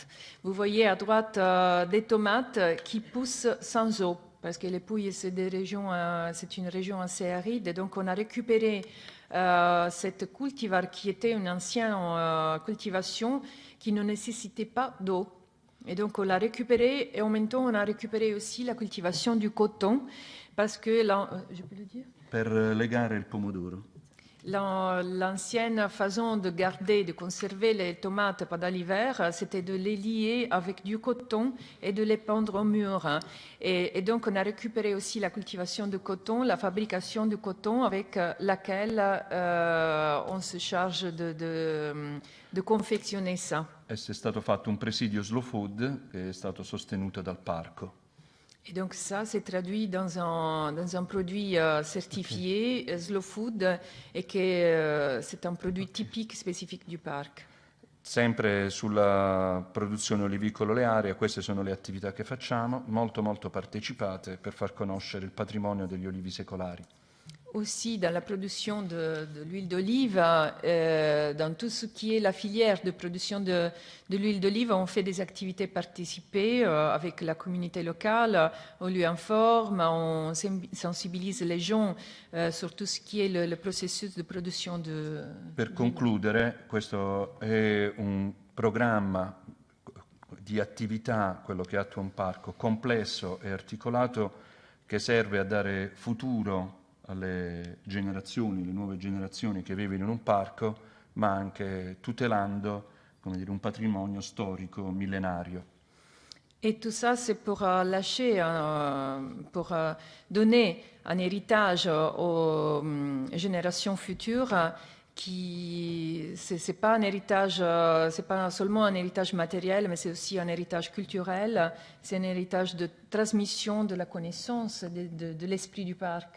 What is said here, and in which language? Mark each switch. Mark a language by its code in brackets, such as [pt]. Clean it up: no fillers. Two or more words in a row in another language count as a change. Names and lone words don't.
[fr] Vous voyez à droite des tomates qui poussent sans eau, parce que les Pouilles, c'est une région assez aride. Et donc, on a récupéré cette cultivar qui était une ancienne cultivation qui ne nécessitait pas d'eau. Et donc on l'a récupéré et en même temps on a récupéré aussi la cultivation du coton parce que, je peux le dire? [it] Per legare il pomodoro. [fr] L'ancienne façon de garder, de conserver les tomates pendant l'hiver, c'était de les lier avec du coton et de les pendre au mur. Et donc, on a récupéré aussi la cultivation de coton, la fabrication du coton avec laquelle on se charge de confectionner ça. [it] È stato fatto un presidio slow food che è stato sostenuto dal parco. [fr] Et donc ça, c'est traduit dans un produit certifié, Slow Food, et que c'est un produit typique, spécifique du parc. [it] Sempre sulla produzione olivicolo-olearia, queste sono le attività che facciamo, molto partecipate per far conoscere il patrimonio degli olivi secolari. [fr] Aussi dans la production de l'huile d'olive, dans tout ce qui est la filière de production de l'huile d'olive, on fait des activités participées avec la communauté locale, on lui informe, on sensibilise les gens sur tout ce qui est le processus de production de... [it] Per concludere, questo è un programma di attività, quello che attua un parco, complesso e articolato che serve a dare futuro alle generazioni, le nuove generazioni che vivono in un parco, ma anche tutelando, come dire, un patrimonio storico millenario. [fr] Et tout ça, c'est pour lâcher, pour donner un héritage aux générations futures qui, c'est pas un héritage, c'est pas seulement un héritage matériel, mais c'est aussi un héritage culturel, c'est un héritage de transmission de la connaissance, de l'esprit du parc.